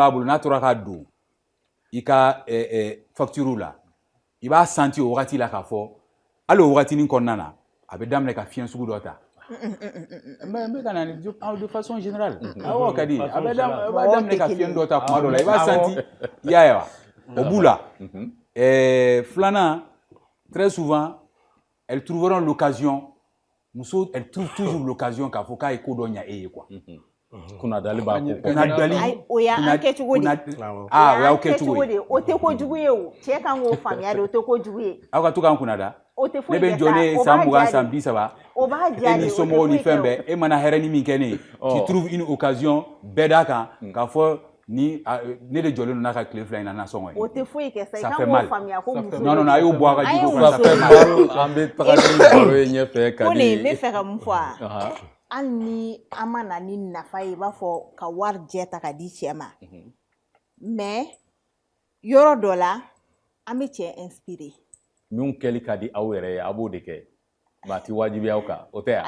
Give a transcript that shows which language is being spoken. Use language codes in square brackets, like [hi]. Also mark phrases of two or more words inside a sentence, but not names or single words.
[bm] b'a bolo n'a tora ka don i ka facture la i b'a senti o wagati la k'a fɔ hali o wagatinin kɔnɔna na a bɛ daminɛ ka fiɲɛ sugu dɔ ta n bɛ ka na [fr] de façon générale [bm] awɔ Kadi a b'a daminɛ ka fiɲɛ dɔ ta kuma dɔ la i b'a senti i y'a ye wa o b'u la filanan [fr] très souvent elles trouveront l'occasion [bm] muso [fr] elle trouve toujours l'occasion [bm] k'a fɔ k'a ye ko dɔ ɲɛ e ye quoi kunnadali b'a ko kunnadali o y'an kɛ cogo di o y'aw kɛ cogo ye o tɛ kojugu ye o cɛ kan k'o faamuya de o tɛ kojugu ye aw ka to k'an kunnada o tɛ foyi ne bɛ jɔ ne san 20 san 30 o b'a diya e ni somɔgɔw ni fɛn bɛɛ e mana hɛrɛ ni min kɛ ne ye [fr] tu trouves une occasion [bm] bɛɛ d'a kan k'a fɔ ni ne de jɔlen don n'a ka tile fila in na nasɔngɔ ye o tɛ foyi kɛ sa i kan k'o faamuya ko muso non a y'o bɔ a ka jiko kɔnɔ [fr] ça fait mal [bm] an bɛ taga ni baro ye ɲɛfɛ Kadi ko nin n bɛ fɛ ka mun fɔ a hali ni an ma na ni nafa ye i b'a fɔ ka wari jɛ ta ka di cɛ ma mais yɔrɔ dɔ la an bɛ cɛ inspirer min kɛli ka di aw yɛrɛ ye a b'o de kɛ ma ti wajibi aw kan o tɛ yan